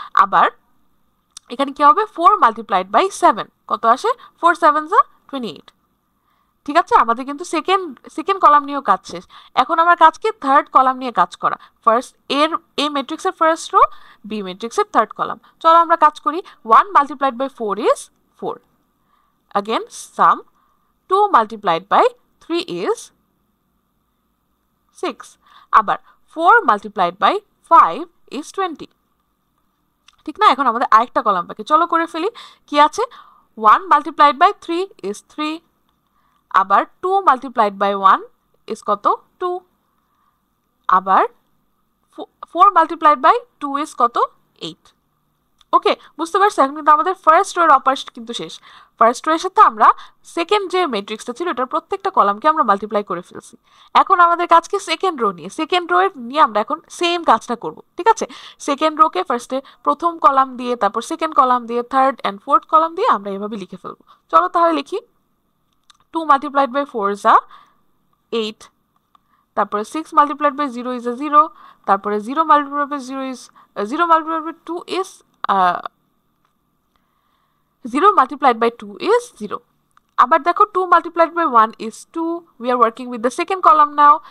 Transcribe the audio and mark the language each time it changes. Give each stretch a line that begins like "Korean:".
Bangla: আবার এখানে কি হবে 4 মাল্টিপ্লাইড বাই 7, কত আসে 4 7 যা 28, ঠিক আছে? আমাদের কিন্তু সেকেন্ড কলাম নিয়েও কাজ শেষ। এখন আমার কাজ কি থার্ড কলাম নিয়ে কাজ করা। ফার্স্ট এ ম্যাট্রিক্সের ফার্স্ট রো, বি ম্যাট্রিক্সের থার্ড কলাম। চলো আমরা কাজ করি।
English: 1 multiplied by 4 is 4, again sum 2 multiplied by 3 is 6, আবার 4 multiplied by 5 is 20,
Bangla: ঠিক না? এখন আমাদের আরেকটা কলাম বাকি, চলো করে ফেলি। কি আছে
English: 1 multiplied by 3 is 3, আবার 2 multiplied by 1 is কত 2, আবার 4 multiplied by 2 is কত 8।
Bangla: ওকে, বুঝতে পারছো? এখন কিন্তু আমাদের ফার্স্ট রো এর অপারেশন কিন্তু শেষ। ফার্স্ট রো এর সাথে আমরা সেকেন্ড যে ম্যাট্রিক্সটা ছিল এটার প্রত্যেকটা কলামকে আমরা মাল্টিপ্লাই করে ফেলছি। এখন আমাদের কাজ কি সেকেন্ড রো নিয়ে, সেকেন্ড রো এর নিয়ে আমরা এখন সেম কাজটা করব, ঠিক আছে? সেকেন্ড রোকে ফার্স্টে প্রথম কলাম দিয়ে, তারপর সেকেন্ড কলাম দিয়ে, থার্ড এন্ড ফোর্থ কলাম দিয়ে আমরা এভাবে লিখে ফেলবো। চলো তাহলে লিখি।
English: 2 multiplied by 4 is 8, তারপরে 6 multiplied by 0 is 0, তারপরে 0 multiplied by 0 is 0 multiplied by 2 is 0 multiplied by 2 is 0.
Bangla: আবার দেখো
English: 2 multiplied by 1 is 2. We are working with the second column now.